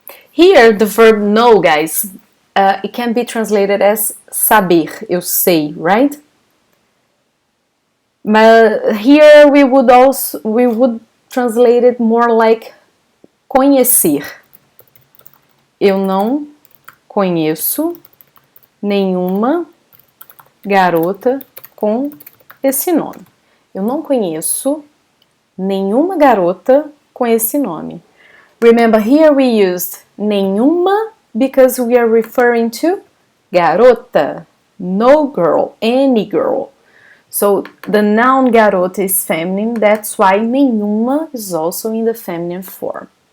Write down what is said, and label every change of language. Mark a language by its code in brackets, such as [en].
[en] Here, the verb know, guys, it can be translated as saber, eu sei, right? But here we would translate it more like conhecer. [pt] Eu não conheço nenhuma garota com esse nome. Eu não conheço nenhuma garota com esse nome. [en] Remember, here we used nenhuma because we are referring to garota, no girl, any girl. So the noun garota is feminine, that's why nenhuma is also in the feminine form.